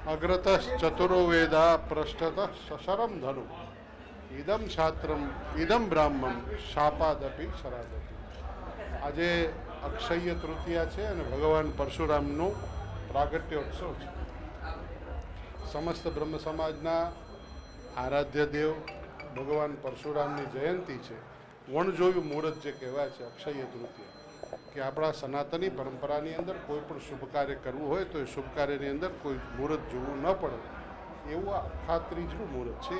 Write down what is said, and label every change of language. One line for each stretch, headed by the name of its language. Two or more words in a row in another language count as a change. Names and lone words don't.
Sanskrit: अग्रतः चतुरो वेदा पृष्ठतः सशरम धनु इदम छात्रम इदम ब्राह्मण शापादपि शरादपि।
Gujarati: આજે અક્ષય તૃતીયા છે અને ભગવાન પરશુરામનો પ્રાગટ્યોત્સવ છે। સમસ્ત બ્રહ્મ સમાજના આરાધ્ય દેવ ભગવાન પરશુરામની જયંતિ છે। વણજોયું મુહૂર્ત જે કહેવાય છે અક્ષય તૃતીયા, કે આપણા સનાતની પરંપરાની અંદર કોઈ પણ શુભ કાર્ય કરવું હોય તો એ શુભ કાર્યની અંદર કોઈ મુહૂર્ત જોવું ન પડે એવું આખા ત્રીજનું મુહૂર્ત છે।